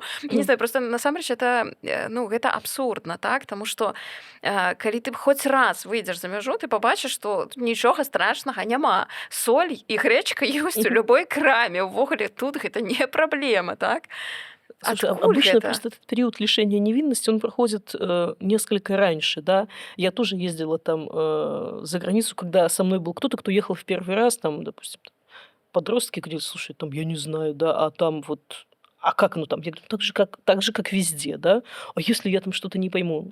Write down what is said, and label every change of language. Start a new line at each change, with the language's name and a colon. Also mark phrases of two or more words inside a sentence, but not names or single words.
Russian: Не знаю, просто
Belarusian: насамрэч это, ну, гэта абсурдна, так, таму што калі ты хоць раз выйдзеш за мяжу, ты пабачыш, што нічога страшнага няма. Соль і грэчка ёсць у любой краме. Увогуле тут гэта не праблема, так?
Russian: Слушай,
Belarusian: Адкуль
Russian: обычно
Belarusian: гэта?
Russian: просто этот период лишения невинности, он проходит несколько раньше, да. Я тоже ездила там за границу, когда со мной был кто-то, кто ехал в первый раз, там, допустим, подростки говорили: "Слушай, там, я не знаю, да, а там вот, а как оно там?" Я говорю: так же, как везде, да. А если я там что-то не пойму?